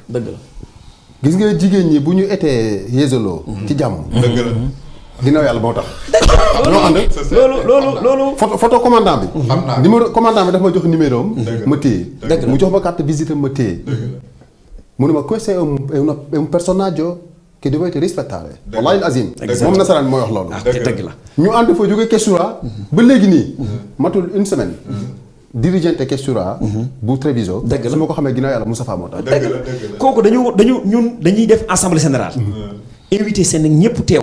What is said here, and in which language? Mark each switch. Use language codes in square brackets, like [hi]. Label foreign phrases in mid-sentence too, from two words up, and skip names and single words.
[wo] dëgg la. gis nga jigéen ñi bu ñu etee yéesaloo. ci jàmm. dëgg la. ginnaaw yàlla moo tax. ñoo ànd. loolu. [fr] photo commandant [wo] bi. xam naa numéro commandant bi dafa ma jox numéro am. ma téye. dëgg la mu jox ma [fr] carte visite [wo] ma téye. mu ne ma [it] questo è un personaggio che dovete rispettare. [ar] والله عظيم. [wo] moom nasaraan bi mooy wax loolu. dëgg la. ñu ànd fa jógee Kestura. ba léegi nii. matul [fr] une semaine. [wo] dirigente Kestura. bu Treviso. dëgg la su ma ko xamee ginnaaw yàlla Moustapha moo tax. dëgg la kooku dañuy def [fr] assemblée générale. [wo] invité seen ñëpp teew.